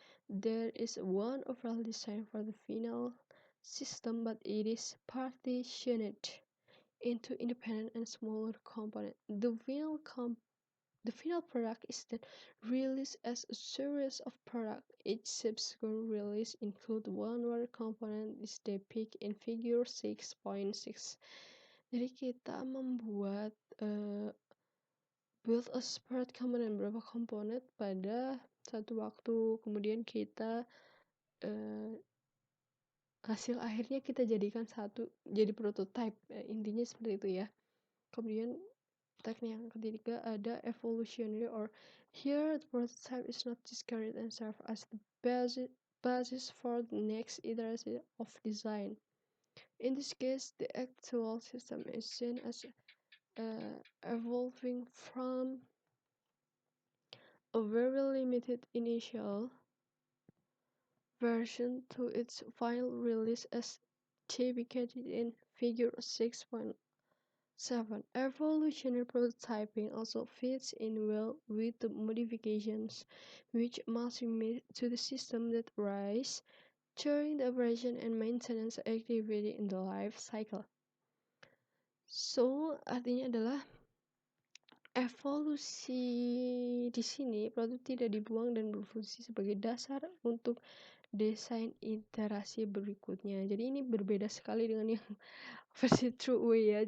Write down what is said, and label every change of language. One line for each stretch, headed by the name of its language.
English: There is one overall design for the final system, but it is partitioned into independent and smaller components. The final product is then released as a series of products. Each subsequent release includes one more component is depicted in figure 6.6.
Indonesian: Jadi kita membuat
English: build a separate component,
Indonesian: beberapa komponen pada satu waktu, kemudian kita hasil akhirnya kita jadikan satu, jadi prototype, intinya seperti itu ya. Kemudian teknik yang ketiga ada
English: evolutionary, or here the prototype is not discarded and serve as the basis for the next iteration of design. In this case, the actual system is seen as evolving from a very limited initial version to its final release as depicted in figure 6.7. Evolutionary prototyping also fits in well with the modifications which must be made to the system that arise during the operation and maintenance activity in the life cycle.
Indonesian: So, artinya adalah evolusi di sini produk tidak dibuang dan berfungsi sebagai dasar untuk desain iterasi berikutnya. Jadi ini berbeda sekali dengan yang versi true way ya.